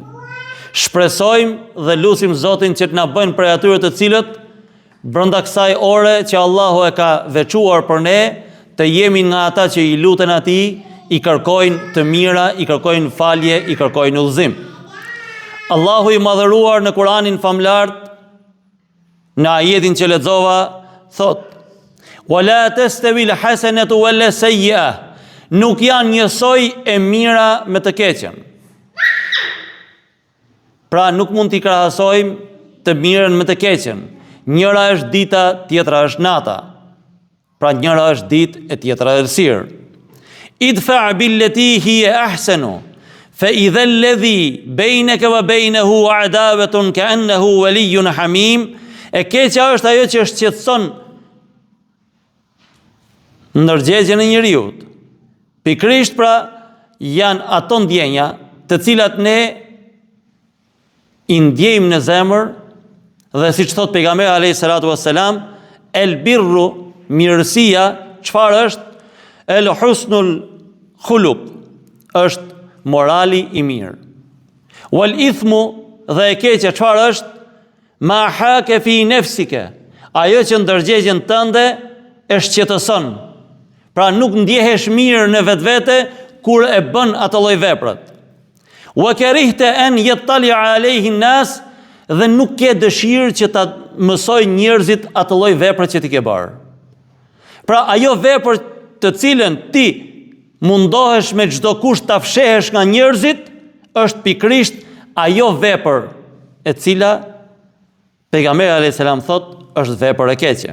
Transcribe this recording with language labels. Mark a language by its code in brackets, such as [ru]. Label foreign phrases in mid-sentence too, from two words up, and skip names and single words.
[sq] Shpresojmë dhe lutim Zotin që të na bëjnë prej atyre të cilët brenda kësaj ore që Allahu e ka veçuar për ne, të jemi nga ata që i luten atij, i kërkojnë të mira, i kërkojnë falje, i kërkojnë udhëzim. Allahu i madhëruar në Kur'anin famlar, në ajetin që lexova, thot: [ar] ولا تستوي الحسنة ولا السيئة. [sq] Nuk janë njësoj e mira me të keqen. Pra nuk mund t'i krahasojmë të mirën me të keqen. Njëra është dita, tjetra është nata. Pra njëra është ditë e tjetra është errësirë. [ar] ادفع بالتي هي أحسن فإذا الذي بينك وبينه عداوة كأنه ولي حميم. [sq] E keqja është ajo që shqetëson ndërgjegjen e njeriut. Pikrisht pra janë ato ndjenja të cilat ne i ndjejmë në zemër dhe siç thot pejgamberi [ar] عليه الصلاة والسلام, البر, [sq] mirësia, çfarë është? [ar] الحسن الخلق, [sq] është morali i mirë. [ar] والإثم, [sq] dhe e keqja çfarë është? [ar] ما حاك في نفسك, [sq] ajo që ndërgjegjen tënde e shqetëson. Pra nuk ndjehesh mirë në vetvete kur e bën ato lloj veprat. [ar] وكرهت أن يطلع عليه الناس, [sq] dhe nuk ke dëshirë që ta mësoj njerëzit ato lloj vepra që ti ke bërë. Pra ajo vepër të cilën ti mundohesh me çdo kusht ta fshehesh nga njerëzit, është pikrisht ajo vepër e cila pejgamberi [ar] عليه السلام [sq] thot është vepër e keqe.